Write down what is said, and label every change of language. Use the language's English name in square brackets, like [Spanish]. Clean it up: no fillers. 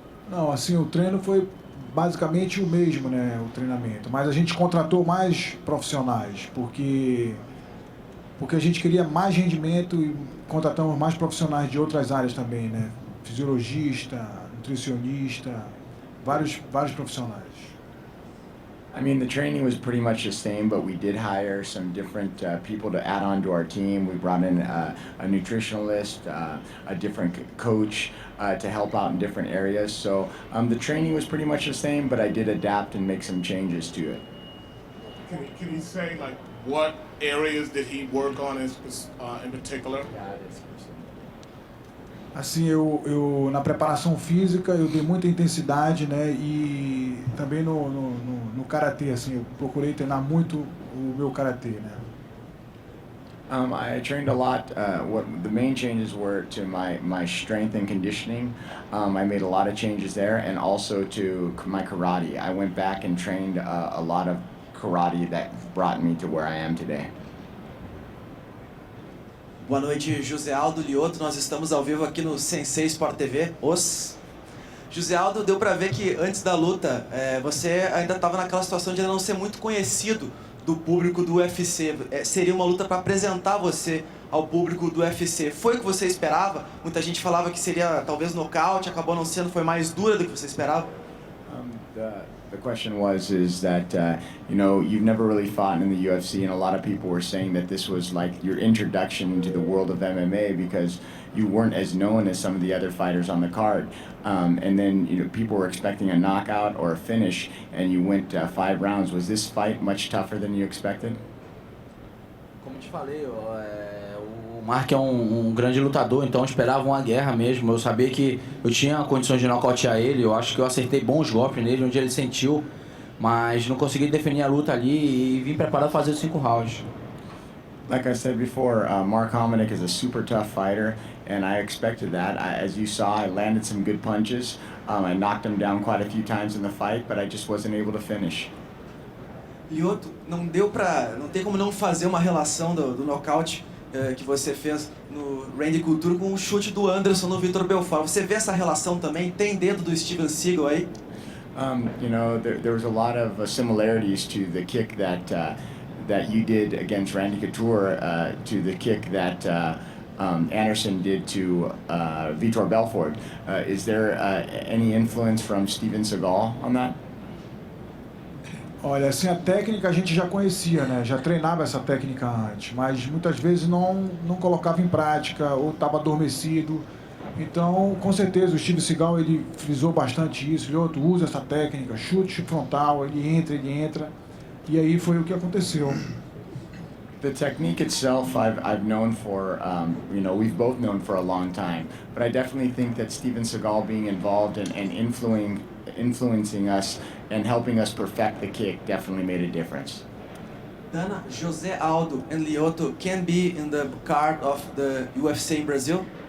[Portuguese] Não, assim, o treino foi basicamente o mesmo, né, o treinamento. Mas a gente contratou mais profissionais, porque a gente queria mais rendimento e contratamos mais profissionais de outras áreas também, né? Fisiologista, nutricionista, vários profissionais. [English] I mean, the training was pretty much the same, but we did hire some different people to add on to our team. We brought in a nutritionalist, a different coach to help out in different areas. So the training was pretty much the same, but I did adapt and make some changes to it. Can you say, like, what areas did he work on in particular? [Portuguese] Assim, eu na preparação física eu dei muita intensidade, né, e também no karatê, assim, eu procurei treinar muito o meu karatê, né. [English] I trained a lot. What the main changes were to my strength and conditioning. I made a lot of changes there, and also to my karate. I went back and trained a lot of karate that brought me to where I am today. [Portuguese] Boa noite, José Aldo, Lyoto. Nós estamos ao vivo aqui no Sensei Sport TV. José Aldo, deu pra ver que antes da luta você ainda estava naquela situação de não ser muito conhecido do público do UFC. Seria uma luta para apresentar você ao público do UFC. Foi o que você esperava? Muita gente falava que seria talvez nocaute, acabou não sendo, foi mais dura do que você esperava? [English] The question is that you know, you've never really fought in the UFC, and a lot of people were saying that this was like your introduction into the world of MMA because you weren't as known as some of the other fighters on the card. And then, you know, people were expecting a knockout or a finish, and you went 5 rounds. Was this fight much tougher than you expected? [Portuguese] Como te falei, o Mark é um grande lutador, então eu esperava uma guerra mesmo. Eu sabia que eu tinha condições de nocautear ele, eu acho que eu acertei bons golpes nele, onde ele sentiu, mas não consegui definir a luta ali e vim preparado para fazer os 5 rounds. [English] Like I said before, Mark Hominick is a super tough fighter, and I expected that. as you saw, I landed some good punches. I knocked him down quite a few times in the fight, but I just wasn't able to finish. [Portuguese] Lyoto, não tem como não fazer uma relação do nocaute que você fez no Randy Couture com o chute do Henderson no Vitor Belfort. Você vê essa relação também? Tem dedo do Steven Seagal aí? [English] You know, there was a lot of similarities to the kick that you did against Randy Couture, to the kick that Anderson did to Vitor Belfort. Is there any influence from Steven Seagal on that? [Portuguese] Olha, assim, a técnica a gente já conhecia, né? Já treinava essa técnica antes, mas muitas vezes não colocava em prática ou estava adormecido. Então, com certeza, o Steven Seagal, ele frisou bastante isso. Lyoto usa essa técnica, chute frontal, ele entra. E aí foi o que aconteceu. [English] The technique itself, I've known for, we've both known for a long time. But I definitely think that Steven Seagal being involved and influencing us and helping us perfect the kick definitely made a difference. Dana, José Aldo and Lyoto can be in the card of the UFC in Brazil?